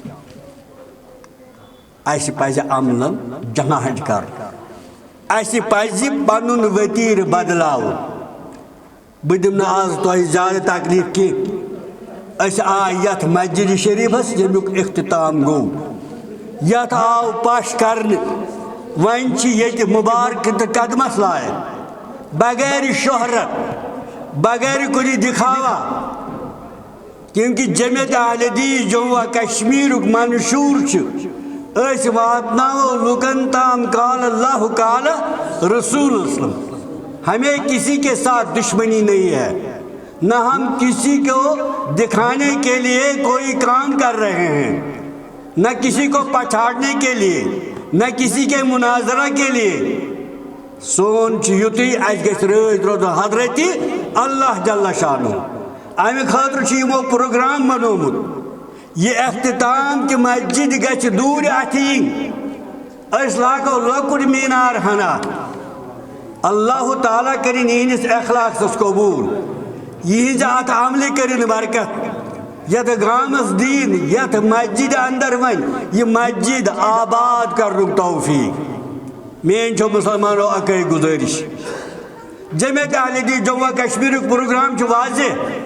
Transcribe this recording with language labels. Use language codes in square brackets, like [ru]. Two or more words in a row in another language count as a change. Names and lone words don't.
[ks] اَسہِ پزِ عملن جماعت کرُن اَسہِ پزِ پنُن ؤتیٖرٕ بدلاوُن بہٕ دِمہٕ نہٕ آز تۄہہِ زیادٕ تکلیٖف کینٛہہ أسۍ آے یتھ مسجد شریٖفس ییٚمیُک اختتام گوٚو یتھ آو پش کرنہٕ وۄنۍ چھِ ییٚتہِ مُبارکہٕ تہٕ قدمس لایق بغیر شہرت بغیر کُنہِ دِکھاوا کیونکہِ جمعیت اہلِ حدیث جموں و کشمیٖرُک منشوٗر چھُ أسۍ واتناوو لُکن تام [ar] قال اللہ قال رسول [ks] اسلم [ur] ہمیں کسی کے ساتھ دشمنی نہیں ہے نہ ہم کسی کو دکھانے کے لیے کوئی کام کر رہے ہیں نہ کسی کو پچھاڑنے کے لیے نہ کسی کے مناظرہ کے [ks] لیے سون یُتُے اَسہِ گژھِ رٲضۍ روزُن حضرت اللہ جل شانہ امہِ خٲطرٕ چھُ یِمو پروگرام بنومُت یہ اختتام کہ مسجد گژھِ دوٗرِ اَتھِ یِنۍ أسۍ لاگو لۄکُٹ میٖنار ہنا اللہ تعالیٰ کٔرِنۍ یِہنٛدِس اخلاقس قبوٗل یِہنٛزِ اَتھ عملہِ کٔرِنۍ برکت یتھ گامس دِیِن یتھ مسجد اندر وۄنۍ یہِ مسجد آباد کرنُک توفیٖق میٲنۍ چھو مُسلمانو اکٲے گُزٲرِش جمعیت اہلِ حدیث جموں و کشمیٖرُک پروگرام چھُ واضح